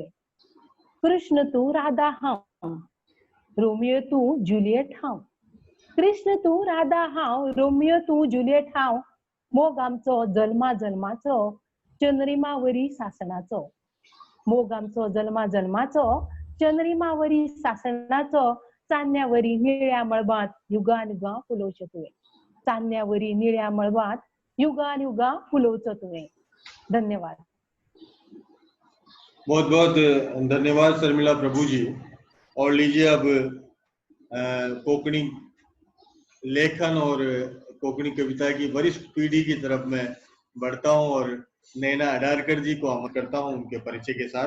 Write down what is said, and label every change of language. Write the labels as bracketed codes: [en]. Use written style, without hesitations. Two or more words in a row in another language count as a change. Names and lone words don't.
[kok] कृष्ण तूं राधा हांव, रोमियो तूं जुलियट हांव. मोग आमचो जल्मा जल्माचो, चंद्रिमावरी सासणाचो. चान्न्यावरी निळ्या मळबांत युगान युगां फुलोवचे तुवें. धन्यवाद. [hi] बहुत बहुत धन्यवाद शर्मिला प्रभु जी. और लीजिए अब कोंकणी लेखन और कोंकणी कविता की वरिष्ठ पीढ़ी की तरफ मैं बढ़ता हूं और नैना अडारकर जी को आमंत्रित करता हूं उनके परिचय के साथ.